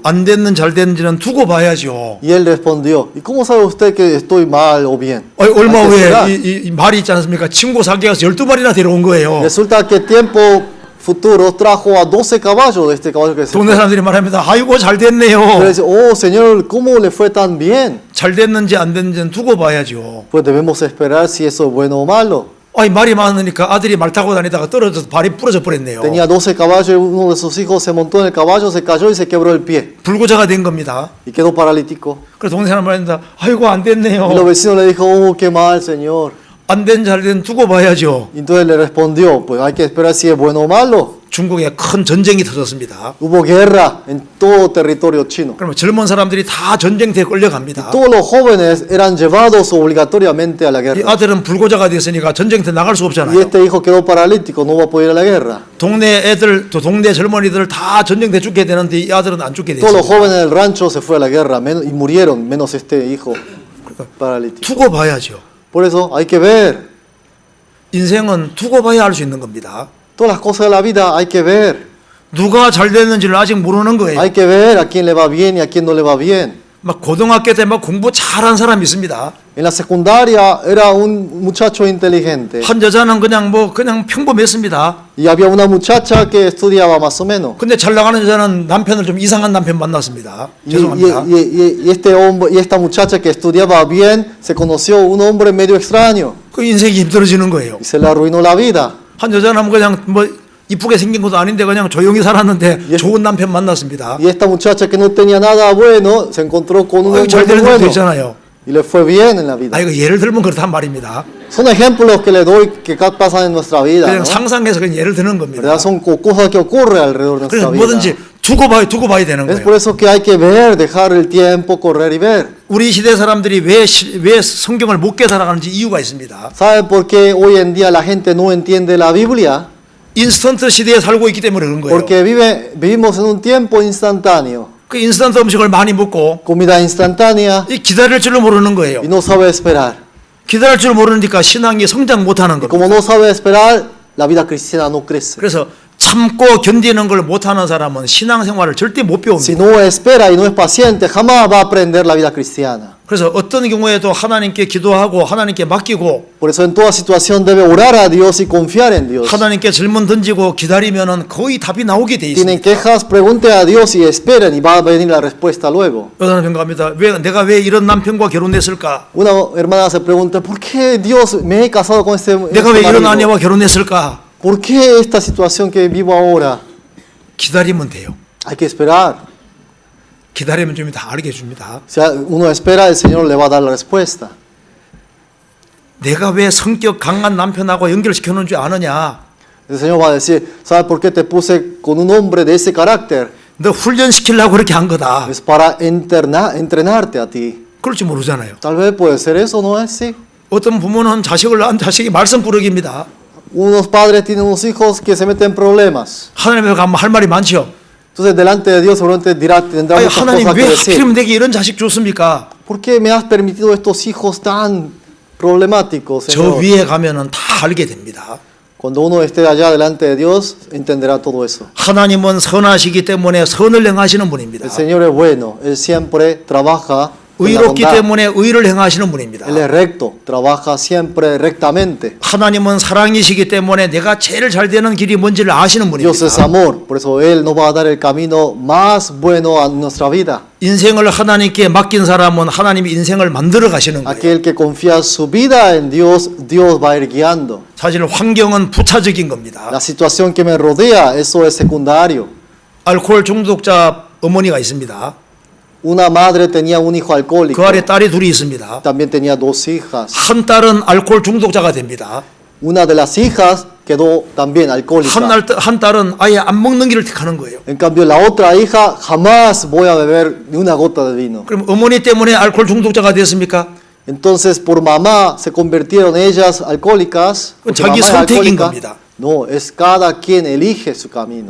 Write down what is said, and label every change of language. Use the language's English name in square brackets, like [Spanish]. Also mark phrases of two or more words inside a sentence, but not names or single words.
[Korean] 안 됐는 잘 됐는지는 두고 봐야죠. [Spanish] Y él respondió, ¿y cómo sabe usted que estoy mal o bien? [Korean] 얼마 [Spanish] Hay que esperar. [Korean] 후에 이 말이 있지 않습니까? 친구 사귀어서 12마리나 데려온 거예요. [Spanish] Resulta que tiempo futuro trajo a 12 caballos de este caballo que se [Korean] 동네 [Spanish] fue. [Korean] 사람들이 말합니다. 아이고 잘 됐네요. [Spanish] Pero dice, oh Señor, ¿cómo le fue tan bien? [Korean] 잘 됐는지 안 됐는지는 두고 봐야죠. [Spanish] Pues debemos esperar si eso es bueno o malo. [Korean] 아이 말이 많으니까 아들이 말 타고 다니다가 떨어져서 발이 부러져 버렸네요. [Spanish] Tenía 12 caballos y uno de sus hijos se montó en el caballo, se cayó y se quebró el pie. [Korean] 불구자가 된 겁니다. [Spanish] Y quedó paralítico. [Korean] 그래서 동네 사람 말합니다. 아이고 안 [Spanish] Y los [Korean] 됐네요. [Spanish] vecinos le dijo, oh, qué mal, Señor. [Korean] 안 된 잘 된 두고 봐야죠. [Spanish] Y entonces le respondió, pues hay que esperar si es bueno o malo. [Korean] 중국에 큰 전쟁이 터졌습니다. [Spanish] Hubo guerra en todo territorio chino. [Korean] 그러면 젊은 사람들이 다 전쟁터에 끌려갑니다. [Spanish] Todos los jóvenes eran llevados obligatoriamente a la [Korean] 이 [Spanish] guerra. [Korean] 아들은 불구자가 됐으니까 전쟁터 나갈 수 [Spanish] Y [Korean] 없잖아요. [Spanish] este hijo quedó paralítico, no va a poder ir a la guerra. [Korean] 동네 애들, 또 동네 젊은이들 다 전쟁터에 죽게 되는데 이 아들은 안 죽게 [Spanish] Todos los [Korean] 됐어요. [Spanish] jóvenes del rancho se fue a la guerra y murieron, menos este hijo paralítico. [Korean] 두고 봐야죠. [Spanish] Por eso hay que ver. [Korean] 인생은 두고 봐야 알 수 있는 겁니다. [Spanish] Todas las cosas de la vida hay que ver. [Korean] 누가 잘 됐는지를 아직 모르는 거예요. [Spanish] Hay que ver a quién le va bien y a quién no le va bien. [Korean] 막 고등학교 때 막 공부 잘한 사람이 있습니다. [Spanish] En la secundaria era un muchacho inteligente [Korean] 한 여자는 그냥 평범했습니다. [Spanish] y había una muchacha que estudiaba más o menos. [Korean] 근데 잘 나가는 여자는 남편을 좀 이상한 남편 만났습니다. 죄송합니다. [Spanish] Y este hombre y esta muchacha que estudiaba bien se conoció un hombre medio extraño [Korean] 그 인생이 힘들어지는 거예요. [Spanish] y se le arruinó la vida. [Korean] 한 여자는 그냥 이쁘게 생긴 것도 아닌데 그냥 조용히 살았는데 좋은 남편 만났습니다. [Spanish] Y esta muchacha que no tenía nada bueno se encontró con un [Korean] 잘 [Spanish] hombre [Korean] 되는 [Spanish] muy [Korean] 것도 [Spanish] bueno [Korean] 있잖아요. [Spanish] y le fue bien en la vida. [Korean] 이거 예를 들면 그렇단 말입니다. [Spanish] Son ejemplos que le doy que pasan en nuestra vida, [Korean] 그냥 [Spanish] ¿no? [Korean] 상상해서 그냥 예를 드는 겁니다. [Spanish] ¿Verdad? Son cosas que ocurren alrededor de [Korean] 그래서 [Spanish] nuestra vida. [Korean] 뭐든지 두고 봐야 되는 [Spanish] Es [Korean] 거예요. [Spanish] por eso que hay que ver, dejar el tiempo correr y ver. [Korean] 우리 시대 사람들이 왜 성경을 못 깨달아가는지 이유가 있습니다. [Spanish] ¿Saben por qué hoy en día la gente no entiende la Biblia? [Korean] 인스턴트 시대에 살고 있기 때문에 그런 거예요. [Spanish] Porque vivimos en un tiempo instantáneo. [Korean] 그 인스턴트 음식을 많이 먹고 [Spanish] Comida instantánea [Korean] 이 기다릴 줄을 모르는 거예요. [Spanish] y no sabe esperar. [Korean] 기다릴 줄 모르니까 신앙이 성장 못하는 [Spanish] Y [Korean] 겁니다. [Spanish] como no sabe esperar, la vida cristiana no crece. [Korean] 그래서 참고 견디는 걸 못하는 사람은 신앙생활을 절대 못 [Spanish] Si [Korean] 배웁니다. [Spanish] no espera y no es paciente, jamás va a aprender la vida cristiana. [Korean] 그래서 어떤 경우에도 하나님께 기도하고 하나님께 맡기고 [Spanish] Por eso en toda situación debe orar a Dios y confiar en Dios. [Korean] 하나님께 질문 던지고 기다리면은 거의 답이 나오게 돼 [Spanish] Tienen [Korean] 있습니다. [Spanish] quejas, pregunten a Dios y esperen y va a venir la respuesta luego. [Korean] 어떤 남편 갑니다. 내가 왜 이런 남편과 결혼했을까? [Spanish] Una hermana se pregunta, ¿por qué Dios me he casado con este [Korean] 내가 왜 이런 [Spanish] marido? [Korean] 아내와 결혼했을까? [Spanish] ¿Por qué esta situación que vivo ahora? [Korean] 기다리면 돼요. [Spanish] Hay que esperar. [Korean] 기다리면 좀 다 알게 해줍니다. [Spanish] Si uno espera, el Señor le va a dar la respuesta. [Korean] 내가 왜 성격 강한 남편하고 연결시켜 놓은 줄 아느냐? [Spanish] El Señor va a decir, ¿sabes por qué te puse con un hombre de ese carácter? [Korean] 너 훈련시키려고 그렇게 한 거다. [Spanish] Es para entrenarte a ti. [Korean] 그럴지 모르잖아요. [Spanish] Tal vez puede ser eso, ¿no es así? [Korean] 어떤 부모는 자식을 낳은 자식이 말썽꾸러기입니다. [Spanish] Unos padres tienen unos hijos que se meten en problemas. [Korean] 하나님 앞에 가면 할 말이 많죠. [Spanish] Entonces delante de Dios seguramente tendrá [Korean] 아니, [Spanish] muchas [Korean] 하나님 [Spanish] cosas que [Korean] 왜 [Spanish] decir. [Korean] 하필이면 내게 이런 자식 줬습니까? [Spanish] ¿Por qué me has permitido estos hijos tan problemáticos, [Korean] 저 [Spanish] Señor? [Korean] 위에 가면은 다 알게 됩니다. [Spanish] Cuando uno esté allá delante de Dios, entenderá todo eso. [Korean] 하나님은 선하시기 때문에 선을 행하시는 분입니다. [Spanish] El Señor es bueno, Él siempre trabaja en la [Korean] 의롭기 [Spanish] bondad. [Korean] 때문에 의를 행하시는 분입니다. [Spanish] Él es recto, trabaja siempre rectamente. [Korean] 하나님은 사랑이시기 때문에 내가 제일 잘 되는 길이 뭔지를 아시는 [Spanish] Dios es [Korean] 분입니다. [Spanish] amor, por eso Él nos va a dar el camino más bueno a nuestra vida. [Korean] 인생을 하나님께 맡긴 사람은 하나님이 인생을 만들어 가시는 거예요. [Spanish] Aquel que confía su vida en Dios, Dios va a ir guiando. [Korean] 사실 환경은 부차적인 겁니다. [Spanish] La situación que me rodea, eso es secundario. [Korean] 알코올 중독자 어머니가 있습니다. [Spanish] Una madre tenía un hijo alcohólico, [Korean] 그 아래 딸이 둘이 있습니다. [Spanish] también tenía dos hijas. [Korean] 한 딸은 알코올 중독자가 됩니다. [Spanish] Una de las hijas quedó también alcohólica. [Korean] 한 딸은 아예 안 먹는 길을 택하는 거예요. [Spanish] En cambio, la otra hija jamás voy a beber ni una gota de vino. [Korean] 그럼 어머니 때문에 알코올 중독자가 됐습니까? [Spanish] Entonces, por mamá se convirtieron ellas alcohólicas. porque [Korean] 자기 [Spanish] mamá es [Korean] 선택인 [Spanish] alcohólica. [Korean] 겁니다. [Spanish] No, es cada quien elige su camino.